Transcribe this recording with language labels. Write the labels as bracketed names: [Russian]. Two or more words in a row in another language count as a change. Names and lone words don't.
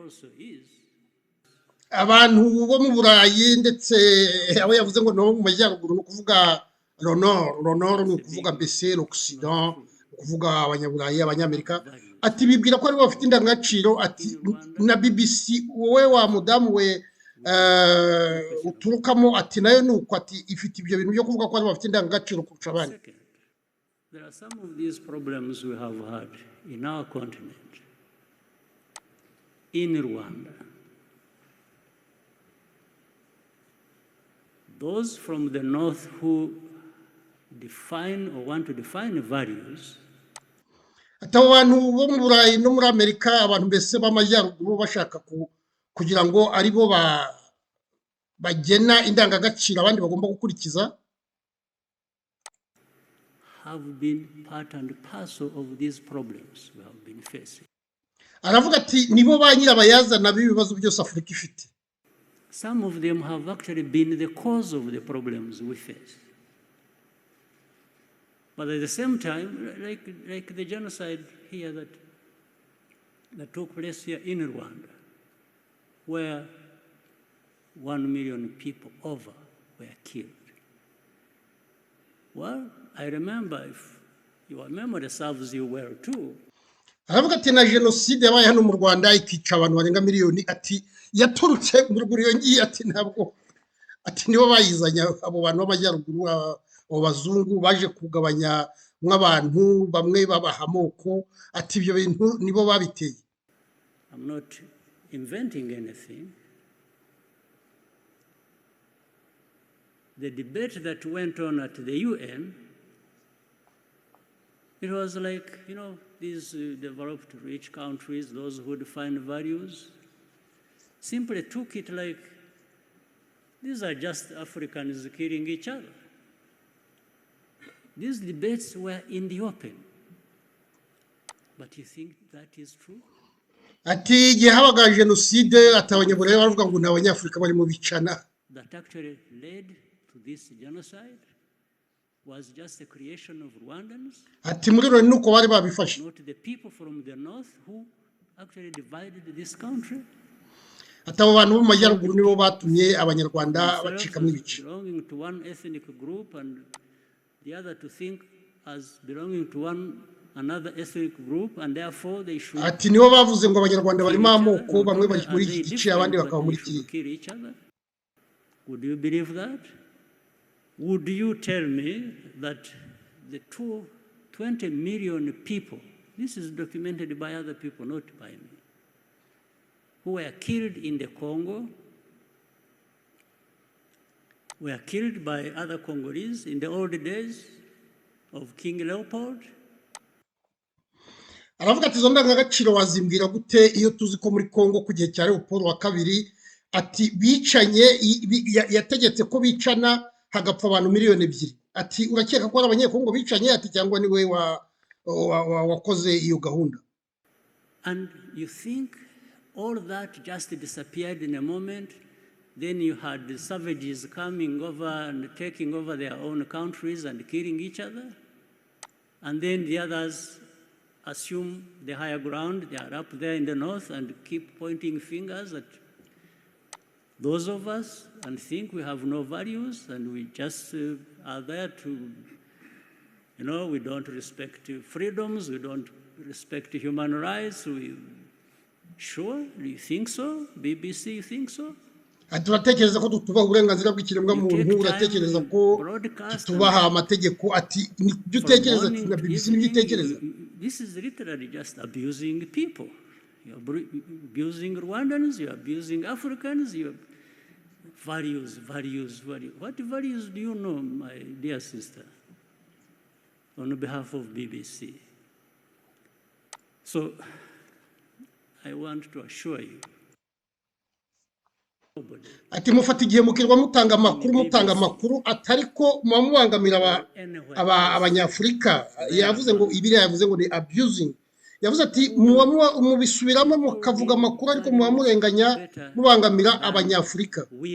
[Kinyarwanda] Abantu bo mu Burayi ndetse abo yavuze ngo no mu majyaruguru, no kuvuga l'honneur, no kuvuga mbese l'Occident, kuvuga abanyaburayi, abanyamerika, ati bibwira ko ari bafite indangagaciro. Ati na BBC wowe wa mudamu we uturukamo, ati nayo nuko, ati ifite ibyo bintu byo kuvuga ko ari bafite indangagaciro kurusha abandi. [English] There are some of these problems we have had in our continent, in Rwanda. Those from the north who define or want to define values. [Kinyarwanda] Ati abantu bo mu Burayi no muri Amerika, abantu mbese b'amajyaruguru bashaka kugira ngo ari bo bagena indangagaciro abandi bagomba gukurikiza. [English] have been part and parcel of these problems we have been facing. [Kinyarwanda] aravuga ati nibo ba nyirabayazana b'ibibazo byose Afurika ifite. [English] Some of them have actually been the cause of the problems we face. But at the same time, like the genocide here that took place here in Rwanda, where 1 million people over were killed. Well, I remember, if your memory serves you well too, [Kinyarwanda] aravuga ati na jenoside yabaye hano mu Rwanda ikica abantu barenga miliyoni, ati yaturutse mu ruguru Yongeye, ati ntabwo, ati nibo bayizanya abo bantu b'amajyaruguru, abo bazungu baje kugabanya nk'abantu bamwe babahamoko, ati ibyo bintu nibo babiteye. [English] I'm not inventing anything. The debate that went on at the UN, it was like, these developed rich countries, those who define values, simply took it like, these are just Africans killing each other. These debates were in the open. But you think that is true? [Kinyarwanda] Ati igihe habaga jenoside, ati abanyaburayi baravuga ngo ni abanyafurika bari mu bicana. [English] That actually led to this genocide was just a creation of Rwandans. [Kinyarwanda] Ati muri rero nuko bari babifashe. [English] Not the people from the north who actually divided this country. [Kinyarwanda] Ati abo bantu bo mu majyaruguru nibo batumye abanyarwanda bacikamo ibice. [English] Belonging to one ethnic group and the other to think as belonging to another ethnic group, and therefore they should. [Kinyarwanda] Ati nibo bavuze ngo abanyarwanda barimo amoko, bamwe bari muri iki gice abandi bakaba muri iki. [English] Would you believe that? Would you tell me that the 20 million people, this is documented by other people, not by me, who were killed in the Congo, were killed by other Congolese in the old days of King Leopold? [Kinyarwanda] Aravuga ati izo ndangagaciro wazimbwira gute iyo tuzi ko muri Congo ku gihe cya Leopold wa kabiri, ati bicanye, yategetse ko bicana hagapfa abantu miliyoni 2. Ati urakeka ko ari abanyekongo bicanye, ati cyangwa ni we wakoze iyo gahunda? [English] And you think all that just disappeared in a moment? Then you had the savages coming over and taking over their own countries and killing each other? And then the others assume the higher ground, they are up there in the north, and keep pointing fingers at those of us and think we have no values and we just are there to, we don't respect freedoms, we don't respect human rights. Sure, do you think so? BBC, you think so? [Kinyarwanda] Ati uratekereza ko tutubaha uburenganzira bw'ikiremwa muntu, uratekereza ko tutubaha amategeko, ati nibyo utekereza, ati na BBC nibyo utekereza? [English] This is literally just abusing people. You're abusing Rwandans, you're abusing Africans, you're values. What values do you know, my dear sister, on behalf of BBC? So, I want to assure you, [Kinyarwanda] ati mufata igihe mukirwa mutanga amakuru atari ko mubangamira abanyafurika. Yavuze ngo ibiri, yavuze ngo ni abusing. Yavuze ati mubisubiramo mukavuga amakuru ariko murenganya mubangamira abanyafurika.